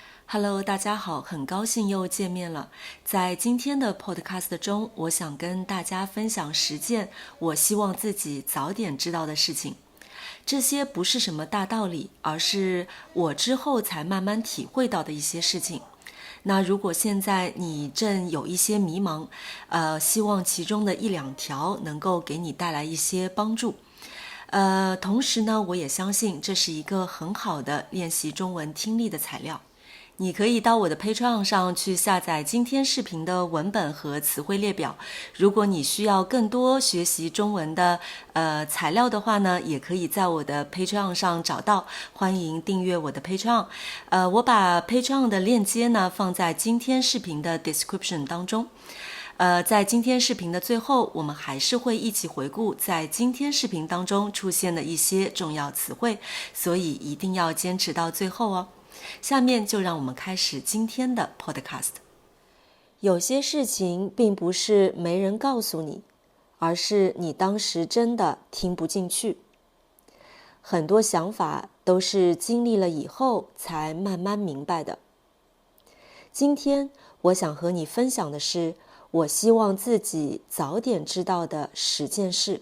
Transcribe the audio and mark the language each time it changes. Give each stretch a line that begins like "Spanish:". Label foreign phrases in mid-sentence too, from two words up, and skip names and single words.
Chinese: Hello， 大家好，很高興又見面了。在今天的 podcast 中，我想跟大家分享10件我希望自己早點知道的事情。這些不是什麼大道理，而是我之後才慢慢體會到的一些事情。那如果現在你正有一些迷茫，希望其中的1-2 條能夠給你帶來一些幫助。同時呢，我也相信這是一個很好的練習中文聽力的材料。你可以到我的 Patreon 上去下載今天視頻的文本和詞彙列表。如果你需要更多學習中文的材料的話呢，也可以在我的 Patreon 上找到。歡迎訂閱我的 Patreon。我把 Patreon 的鏈接呢放在今天視頻的 description 當中。在今天視頻的最後，我們還是會一起回顧在今天視頻當中出現的一些重要詞彙，所以一定要堅持到最後哦。下面就讓我們開始今天的 podcast。有些事情並不是沒人告訴你，而是你當時真的聽不進去。很多想法都是經歷了以後才慢慢明白的。今天我想和你分享的是我希望自己早點知道的10件事。